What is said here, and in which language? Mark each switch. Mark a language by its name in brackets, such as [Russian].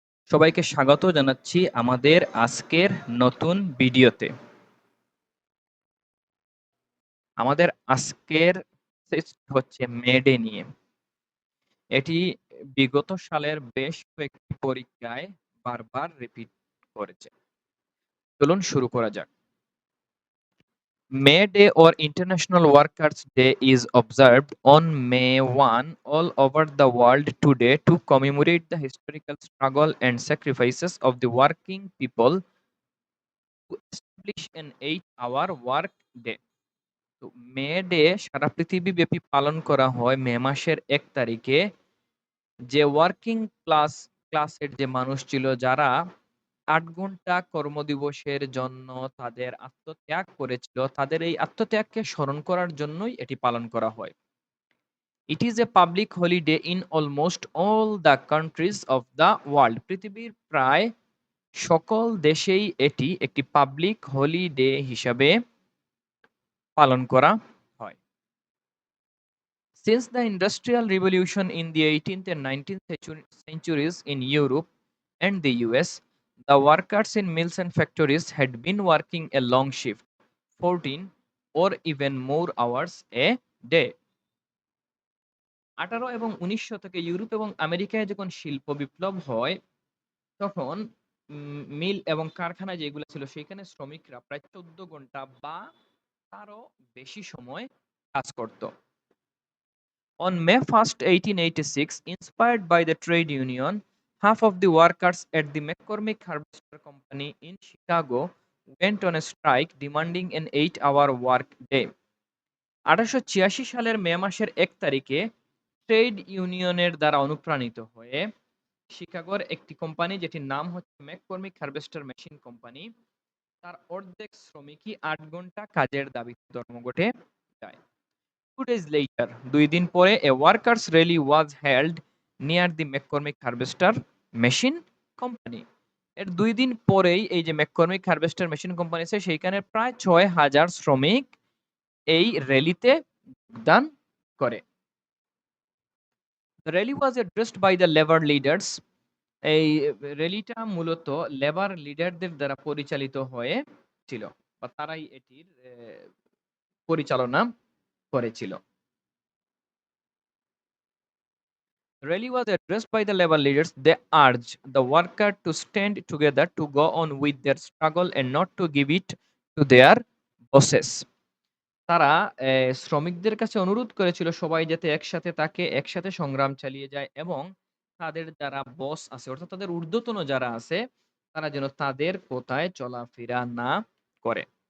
[Bangla] সবাইকে স্বাগত জানাচ্ছি আমাদের আজকের নতুন ভিডিওতে। আমাদের আজকের টেক্সট হচ্ছে মে ডে নিয়ে। এটি বিগত সালের বেশ কয়েকটি পরীক্ষায় বারবার রিপিট করেছে। চলুন শুরু করা যাক। [English] May Day or International Workers' Day is observed on May 1 all over the world today to commemorate the historical struggle and sacrifices of the working people to establish an 8-hour work day. [Bangla] তো May Day সারা পৃথিবীব্যাপী পালন করা হয় মে মাসের ১ তারিখে। যে working ক্লাসের যে মানুষ ছিল যারা ৮ ঘন্টা কর্মদিবসের জন্য তাদের আত্মত্যাগ করেছিল, তাদের এই আত্মত্যাগকে স্মরণ করার জন্যই এটি পালন করা হয়। [English] It is a public holiday in almost all the countries of the world. [Bangla] পৃথিবীর প্রায় সকল দেশেই এটি একটি পাবলিক হলিডে হিসাবে পালন করা হয়। [English] Since the Industrial Revolution in the 18th and 19th centuries in Europe and the US, the workers in mills and factories had been working a long shift, 14 or even more hours a day. [Bangla] 18 এবং 19 শতকে Europe এবং আমেরিকায় যখন শিল্প বিপ্লব হয়, তখন মিল এবং কারখানা যেগুলো ছিল সেখানে শ্রমিকরা প্রায় 14 ঘন্টা বা তারও বেশি সময় কাজ করত। [English] On May 1st, 1886, inspired by the trade union, half of the workers at the McCormick Harvester Company in Chicago went on a strike demanding an 8-hour work day. [Bangla] 1886 সালের মে মাসের ১ তারিখে ট্রেড ইউনিয়নের দ্বারা অনুপ্রাণিত হয়ে শিকাগোর একটি কোম্পানি, যেটির নাম হচ্ছে ম্যাককর্মিক হারভেস্টার মেশিন কোম্পানি, তার অর্ধেক শ্রমিকই ৮ ঘন্টা কাজের দাবিতে ধর্মঘটে যায়। [English] 2 days later, [Bangla] ২ দিন পরে [English] a workers rally was held near the McCormick Harvester Machine Company. [Bangla] এর ২ দিন পরেই এই যে ম্যাককর্মিক হারভেস্টার মেশিন কোম্পানি আছে সেইখানে প্রায় ৬,০০০ শ্রমিক এই র্যালিতে যোগদান করে। [English] The rally was addressed by the labor leaders. [Bangla] এই র্যালিটা মূলত লেবার লিডারদের দ্বারা পরিচালিত হয়েছিল বা তারাই এটির পরিচালনা করেছিল। [English] Rally was addressed by the labor leaders. They urged the worker to stand together to go on with their struggle and not to give it to their bosses. [Bangla] তারা শ্রমিকদের কাছে অনুরোধ করেছিল সবাই যাতে একসাথে সংগ্রাম চালিয়ে যায় এবং তাদের যারা বস আছে অর্থাৎ তাদের ঊর্ধ্বতন যারা আছে তারা যেন তাদের কথায় চলাফেরা না করে।